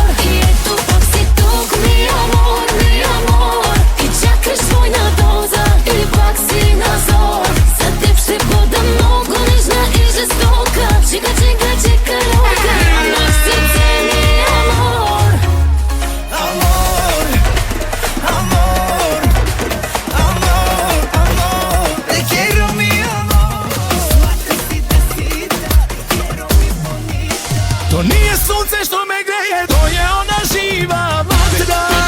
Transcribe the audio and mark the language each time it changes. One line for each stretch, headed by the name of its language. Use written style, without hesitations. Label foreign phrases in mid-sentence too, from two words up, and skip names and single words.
Bulgarian: И ето пак си тук,
Spanish: mi amor,
Bulgarian: и чакаш своя доза, и пак си на зор. За теб ще бъда много нежна и жестока.
Spanish: Chica, loca,
Bulgarian: нямаш сърце,
Spanish: mi amor. Te quiero mi amor.
Serbian: To nije sunce što me greje, to je ona živa vatra.